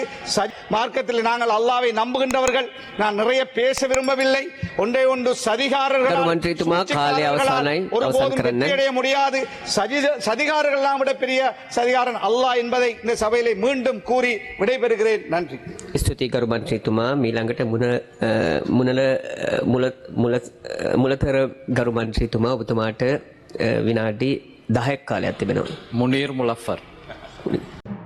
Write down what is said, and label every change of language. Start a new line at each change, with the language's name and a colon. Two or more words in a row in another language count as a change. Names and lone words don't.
Tamil: மார்க்கத்தில் நாங்கள் அல்லாவை நம்புகின்றவர்கள். நான் நிறைய பேச விரும்பவில்லை. ஒன்றை ஒன்று சதிகாரர்களால் ஒருபோதும் வெற்றியடைய முடியாது. சதிகாரர்கள் விட பெரிய சதிகாரன் அல்லாஹ் என்பதை இந்த சபையிலே மீண்டும் கூறி விடைபெறுகிறேன். நன்றி.
Sinhala: ස්තුතියි ගරු මන්ත්‍රීතුමා. මීළඟට මුලතර ගරු මන්ත්‍රීතුමා ඔබතුමාට විනාඩි 10ක් කාලයක් තිබෙනවා. මුනීර් මුලෆර්.